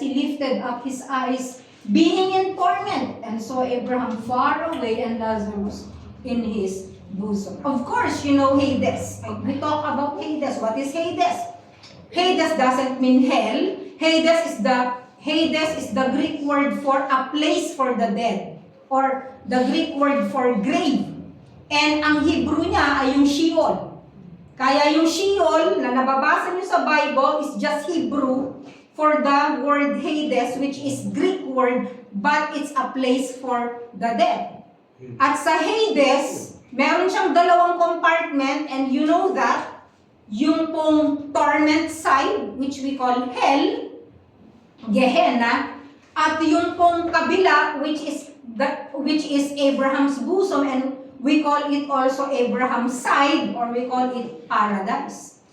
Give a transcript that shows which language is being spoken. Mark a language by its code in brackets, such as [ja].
[en] He lifted up his eyes, being in torment, and saw Abraham far away and Lazarus in his bosom. Of course, you know Hades. We talk about Hades. What is Hades? Hades doesn't mean hell. Hades is the Greek word for a place for the dead, or the Greek word for grave. [tl] And ang Hebrew niya ay yung Sheol. Kaya yung Sheol na nababasa niyo sa Bible [en] is just Hebrew for the word Hades, which is Greek word, but it's a place for the dead. [tl] At sa Hades, meron siyang dalawang compartment, [en] and you know that, yung pong torment side, which we call hell, Gehenna, [tl] at yung pong kabila, [en] which is Abraham's bosom, and we call it also Abraham's side, or we call it paradise.